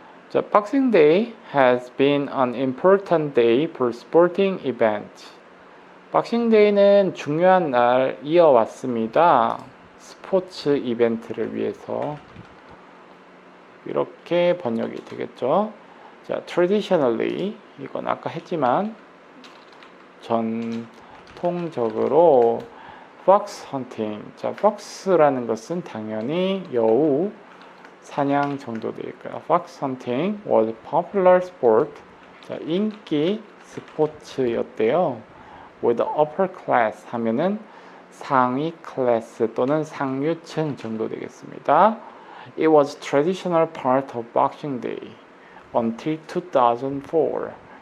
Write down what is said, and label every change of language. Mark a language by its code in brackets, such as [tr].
[en] 자, Boxing Day has been an important day for sporting events. [ko] Boxing Day는 중요한 날 이어왔습니다. 스포츠 이벤트를 위해서. 이렇게 번역이 되겠죠. 자, traditionally, 이건 아까 했지만 전통적으로 [en] fox hunting. [ko] 자, fox라는 것은 당연히 여우 사냥 정도 되니까요. [en] fox hunting was a popular sport. [ko] 자, 인기 스포츠였대요. [en] with the upper class [ko] 하면은 상위 클래스 또는 상류층 정도 되겠습니다. [en] It was traditional part of Boxing Day until 2004.